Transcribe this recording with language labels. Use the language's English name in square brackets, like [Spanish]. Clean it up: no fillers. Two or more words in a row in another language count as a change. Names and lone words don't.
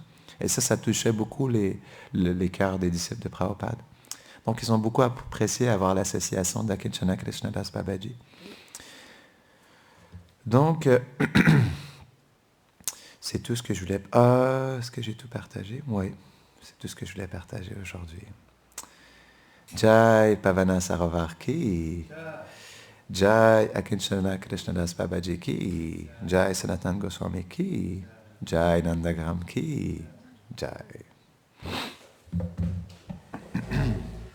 [French] Et ça touchait beaucoup les cœurs des disciples de Prabhupada. Donc, ils ont beaucoup apprécié avoir l'association d'Akinchana Krishnadas Babaji. Donc, c'est tout ce que je voulais... est-ce que j'ai tout partagé? Oui, c'est tout ce que je voulais partager aujourd'hui. [Hindi] जय पावन सरोवर की... जय अकिंचन कृष्णदास बाबाजी की, जय सनातन गोस्वामी की, जय नन्दग्राम की, जय.